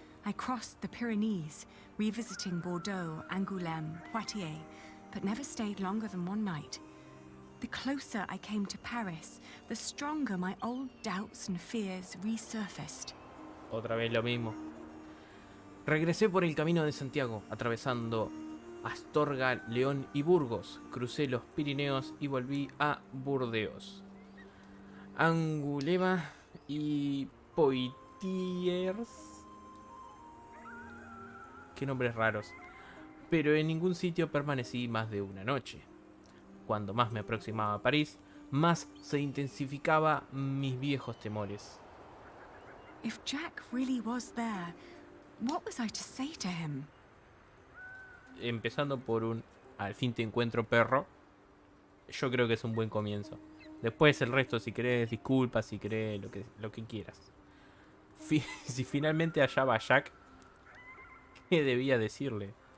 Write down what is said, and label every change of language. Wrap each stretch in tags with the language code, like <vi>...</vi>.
<en>I crossed the Pyrenees, revisiting Bordeaux, Angoulême, Poitiers, but never stayed longer than one night. The closer I came to Paris, the stronger my old doubts and fears resurfaced.</en> <es>Otra vez lo mismo. Regresé por el camino de Santiago, atravesando Astorga, León y Burgos. Crucé los Pirineos y volví a Burdeos. Angulema y Poitiers. Qué nombres raros. Pero en ningún sitio permanecí más de una noche. Cuando más me aproximaba a París, más se intensificaba mis viejos temores.</es> <en>If Jack really was there, what was I to say to him?</en> <es>Empezando por un al fin te encuentro, perro. Yo creo que es un buen comienzo. Después el resto, si querés disculpas, si querés lo que quieras. Si finalmente hallaba a Jack, ¿qué debía decirle?</es>